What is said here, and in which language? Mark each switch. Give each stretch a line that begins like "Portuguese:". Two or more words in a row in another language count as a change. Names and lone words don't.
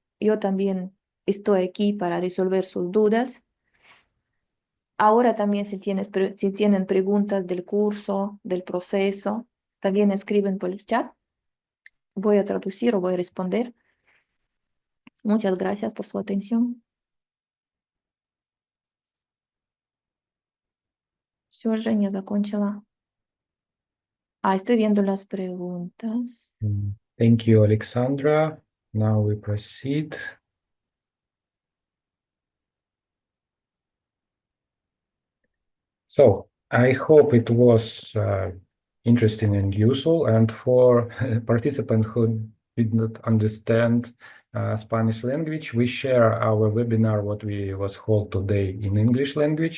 Spanish: Yo también estoy aquí para resolver sus dudas. Ahora también si tienen preguntas del curso, del proceso, también escriben por el chat. Voy a traducir o voy a responder. Muchas gracias por su atención.
Russian: Все, Женя, закончила.
Spanish: Estoy viendo las preguntas.
English: Thank you, Alexandra. Now we proceed. So I hope it was interesting and useful. And for participants who did not understand Spanish language, we share our webinar, what we was held today in English language.